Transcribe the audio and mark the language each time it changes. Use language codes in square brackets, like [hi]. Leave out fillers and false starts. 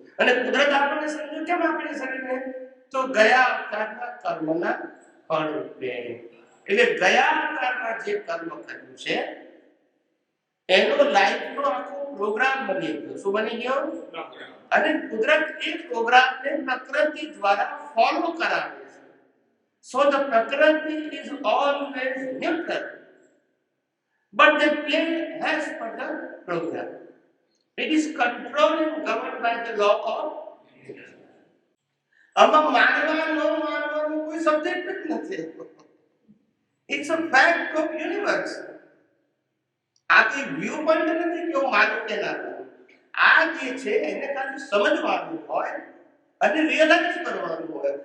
[gu] અને કુદરત આપણને સમજો કેમ આપે છે શરીરને? તો ગયા અવતારના કર્મના ફળ રૂપે. એટલે ગયા અવતારમાં જે કર્મ કર્યું છે એનો લાઈફનો આખો પ્રોગ્રામ બની ગયો. શું બની ગયો? અને કુદરત એ પ્રોગ્રામને પ્રકૃતિ દ્વારા ફોલો કરાવે છે. [en] So the Prakriti is always neutral, but they play as per the program. It is controlled and governed by the law of nature. [gu] આમાં માનવા ન માનવાનું કોઈ સબ્જેક્ટ જ નથી. [en] It's a fact of universe. [gu] આ કોઈ વ્યૂ પોઈન્ટ નથી કે હું માનું કે ના માનું. આ જે છે એને ખાલી સમજવાનું હોય અને રિયલાઇઝ કરવાનું હોય.